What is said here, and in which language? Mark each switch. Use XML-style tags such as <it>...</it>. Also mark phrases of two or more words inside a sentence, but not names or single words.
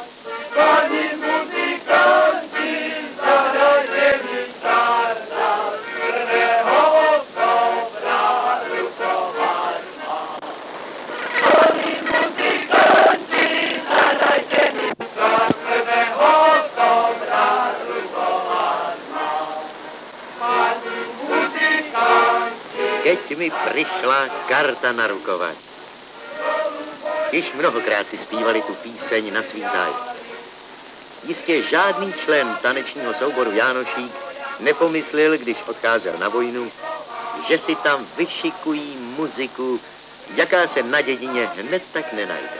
<sk>Pani muzikanti, zahrajte mi karta, prvého oktobra rukovať mám. Pani muzikanti, zahrajte mi karta, prvého oktobra rukovať mám. Pani muzikanti. Keď mi prišla karta narukovat.</sk> <cs>Již mnohokrát si zpívali tu píseň na svých zájmech. Jistě žádný člen tanečního souboru Jánošík nepomyslel, když odcházel na vojnu, že si tam vyšikují muziku, jaká se na dědině hned tak nenajde.</cs>